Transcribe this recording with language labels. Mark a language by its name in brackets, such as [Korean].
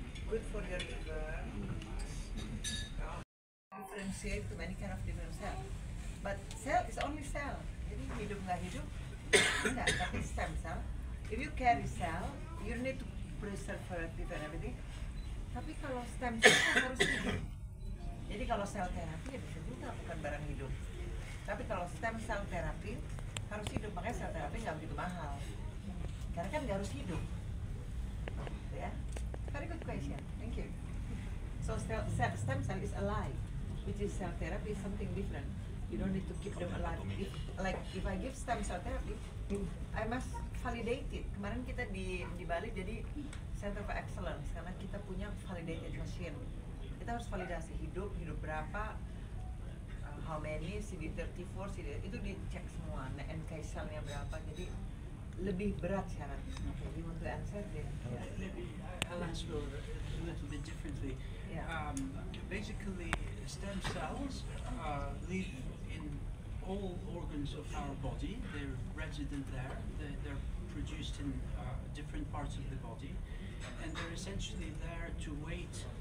[English] Good for your liver. Differentiate to many kind of different cell. But cell is only cell. [Indonesian] Jadi hidup nggak hidup, enggak, tapi stem cell. [English] If you carry cell, you need to preservative and everything. [Indonesian] Tapi kalau stem cell kan harus hidup. Jadi kalau sel terapi ya bisa juga bukan barang hidup. Tapi kalau stem cell terapi harus hidup, makanya sel terapi nggak begitu mahal. Karena kan nggak harus hidup. [English] Ya, very good question. Thank you. So stem cell is alive, which is cell therapy is something different. You don't need to keep them alive. If I give stem cell therapy, I must validate it. [Indonesian] Kemarin kita di Bali jadi Center for Excellence karena kita punya validated machine. Kita harus validasi hidup berapa, [English] how many, [Indonesian] CD34, itu dicek semua, NK cell-nya berapa, jadi lebih berat syaratnya. Jadi untuk answer deh. [English] I'll answer a little bit differently. Yeah. Basically, stem cells live in all organs of our body. They're resident there. They're produced in different parts of the body, and they're essentially there to wait